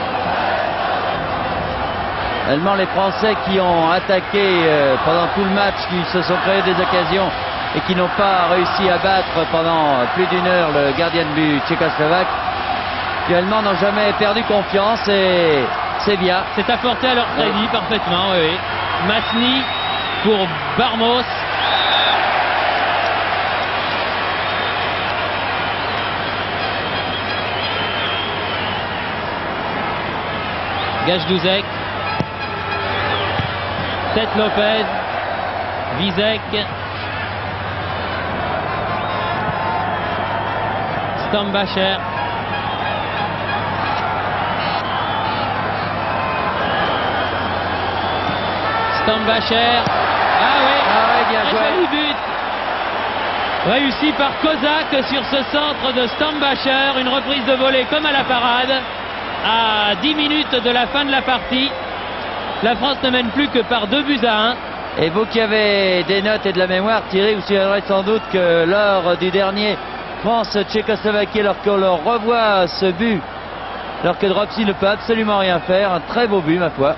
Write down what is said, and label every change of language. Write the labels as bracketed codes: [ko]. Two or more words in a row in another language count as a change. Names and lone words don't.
[fr] Tellement les Français qui ont attaqué pendant tout le match, qui se sont créés des occasions et qui n'ont pas réussi à battre pendant plus d'une heure le gardien de but tchécoslovaque, finalement n'ont jamais perdu confiance et c'est bien. C'est apporté à leur crédit parfaitement, oui. Masny pour Barmos. Gage-Douzek. Seth Lopez. Vizek. Stambasher. Stambasher. Ah oui, bien un joué. joli but. Réussi par Kozak sur ce centre de Stambasher. Une reprise de volée comme à la parade. À 10 minutes de la fin de la partie. La France ne mène plus que par 2-1. Et vous qui avez des notes et de la mémoire, Thierry, vous souviendrez sans doute que lors du dernier France-Tchécoslovaquie, alors qu'on leur revoit ce but, alors que Dropsy ne peut absolument rien faire, un très beau but, ma foi.